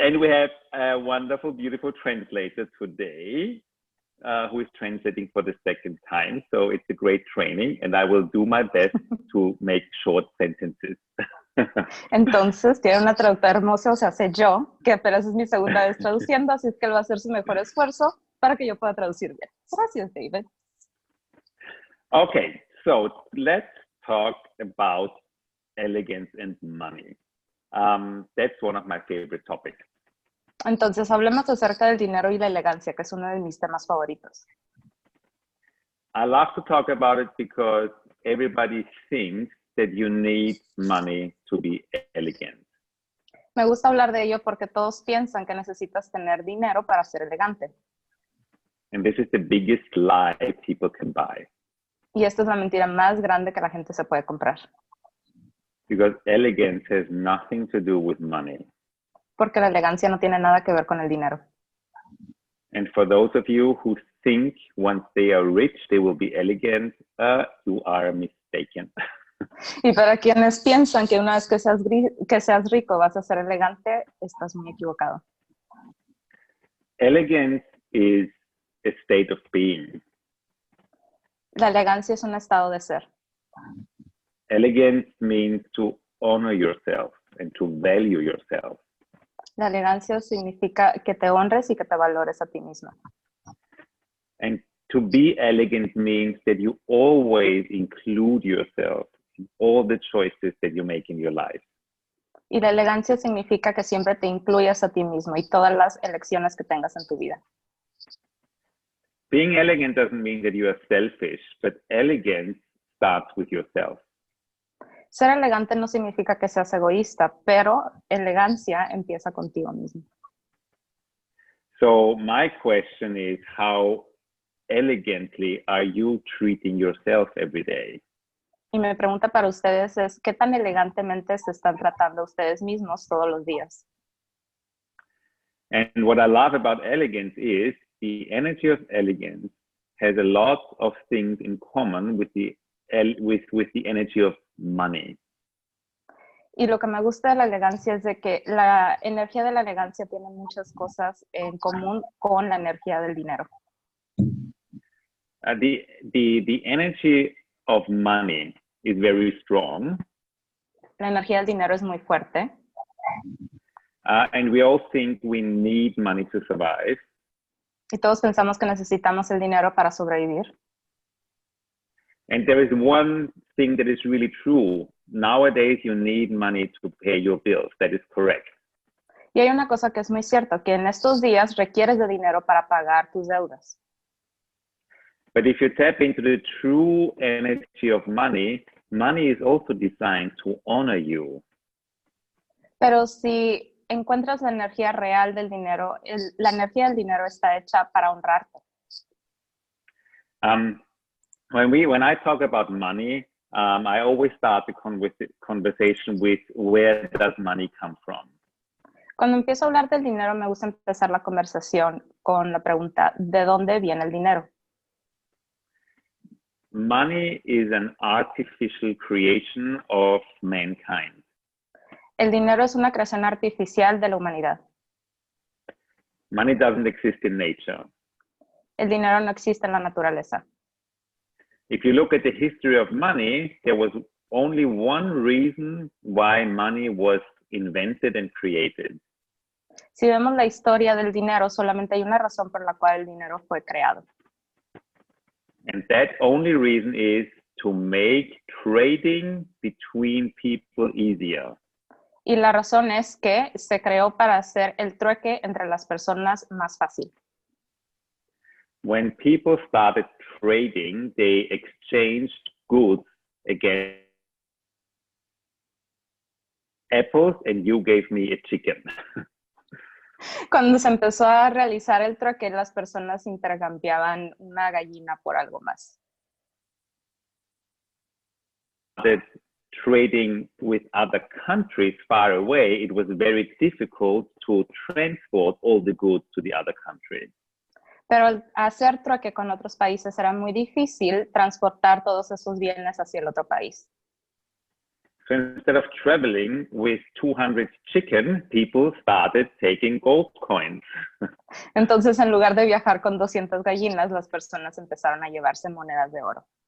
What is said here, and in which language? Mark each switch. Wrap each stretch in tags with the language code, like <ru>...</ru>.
<en>And we have a wonderful, beautiful translator today who is translating for the second time. So it's a great training, and I will do my best to make short sentences.</en> <es>Entonces, tiene una traductora hermosa, o sea, sé yo, que apenas es mi segunda vez traduciendo, así es que él va a hacer su mejor esfuerzo para que yo pueda traducir bien. Gracias, David.</es> <en>Okay, so let's talk about elegance and money. That's one of my favorite topics.</en> <es>Entonces, hablemos acerca del dinero y la elegancia, que es uno de mis temas favoritos.</es> <en>I love to talk about it because everybody thinks that you need money to be elegant.</en> <es>Me gusta hablar de ello porque todos piensan que necesitas tener dinero para ser elegante.</es> <en>And this is the biggest lie people can buy.</en> <es>Y esta es la mentira más grande que la gente se puede comprar.</es> <en>Because elegance has nothing to do with money.</en> <es>Porque la elegancia no tiene nada que ver con el dinero.</es> <en>And for those of you who think once they are rich, they will be elegant, you are mistaken.</en> <es>Y para quienes piensan que una vez que seas rico vas a ser elegante, estás muy equivocado.</es> <en>Elegance is a state of being.</en> <es>La elegancia es un estado de ser.</es> <en>Elegance means to honor yourself and to value yourself.</en> <es>La elegancia significa que te honres y que te valores a ti mismo.</es> <en>And to be elegant means that you always include yourself in all the choices that you make in your life.</en> <es>Y la elegancia significa que siempre te incluyas a ti mismo y todas las elecciones que tengas en tu vida.</es> <en>Being elegant doesn't mean that you are selfish, but elegance starts with yourself.</en> <es>Ser elegante no significa que seas egoísta, pero elegancia empieza contigo mismo.</es> <en>So my question is, how elegantly are you treating yourself every day?</en> <es>Y mi pregunta para ustedes es, ¿qué tan elegantemente se están tratando ustedes mismos todos los días?</es> <en>And what I love about elegance is the energy of elegance has a lot of things in common with the energy of money.</en> <es>Y lo que me gusta de la elegancia es de que la energía de la elegancia tiene muchas cosas en común con la energía del dinero.</es> <en>The energy of money is very strong.</en> <es>La energía del dinero es muy fuerte.</es> <en>And we all think we need money to survive.</en> <es>Y todos pensamos que necesitamos el dinero para sobrevivir.</es> <en>And there is one thing that is really true. Nowadays, you need money to pay your bills. That is correct.</en> <es>Y hay una cosa que es muy cierta, que en estos días requieres de dinero para pagar tus deudas.</es> <en>But if you tap into the true energy of money, money is also designed to honor you.</en> <es>Pero si encuentras la energía real del dinero, la energía del dinero está hecha para honrarte.</es> <en>When I talk about money, I always start the conversation with where does money come from?</en> <es>Cuando empiezo a hablar del dinero, me gusta empezar la conversación con la pregunta, ¿de dónde viene el dinero?</es> <en>Money is an artificial creation of mankind.</en> <es>El dinero es una creación artificial de la humanidad.</es> <en>Money doesn't exist in nature.</en> <es>El dinero no existe en la naturaleza.</es> <en>If you look at the history of money, there was only one reason why money was invented and created.</en> <es>Si vemos la historia del dinero, solamente hay una razón por la cual el dinero fue creado.</es> <en>And that only reason is to make trading between people easier.</en> <es>Y la razón es que se creó para hacer el trueque entre las personas más fácil.</es> <en>When people started trading, they exchanged goods against apples and you gave me a chicken.</en> <es>Cuando se empezó a realizar el trueque, las personas intercambiaban una gallina por algo más.</es> <en>Trading with other countries far away, it was very difficult to transport all the goods to the other country.</en> <es>Pero al hacer trueque con otros países era muy difícil transportar todos esos bienes hacia el otro país.</es> <en>So instead of traveling with 200 chicken, people started taking gold coins.</en> <es>Entonces, en lugar de viajar con 200 gallinas, las personas empezaron a llevarse monedas de oro.</es>